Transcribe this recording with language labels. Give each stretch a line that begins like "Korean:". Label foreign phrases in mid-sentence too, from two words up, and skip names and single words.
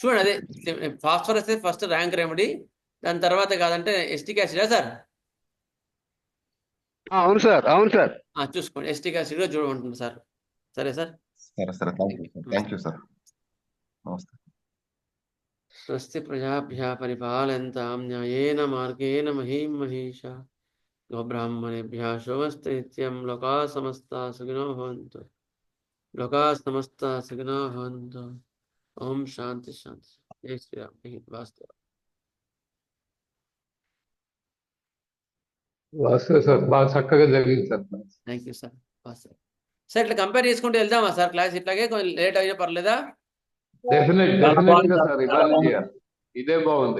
Telugu: చూడండి అదే ఫాస్ఫరస్
English: first rank remedy,
Telugu: దాని తర్వాత కాదంటే ఎస్టిక్ యాసిడా సార్? అవును సార్, అవును సార్. చూసుకోండి, ఎస్టిక్ యాసిడ్ కూడా చూడమంటుంది సార్. సరే సార్. సరే సరే,
English: thank you
Telugu: సార్. నమస్తే.
Sanskrit: स्वस्ति प्रजाभ्यः परिपालयन्तां न्यायेन मार्गेण महीं महीषा गोब्राह्मणेभ्यः शुभमस्तु नित्यं. लोकाः समस्ताः सुखिनो भवन्तु लोकाः समस्ताः सुखिनो भवन्तु. ओं शान्ति शान्ति.
Hindi: जय श्रीराम.
Sanskrit: వాస్తవ
Telugu: వాస్తవ సార్, బాగా చక్కగా జరిగింది సార్.
English: thank you sir.
Telugu: వాస్తవ సార్, ఇట్లా కంపేర్ చేసుకుంటూ వెళ్దామా సార్ క్లాస్? ఇట్లాగే కొంచెం లేట్ అయినా పర్లేదా? డెఫినెట్ గా సార్, ఇవాళ చేయాలి. ఇదే బాగుంది.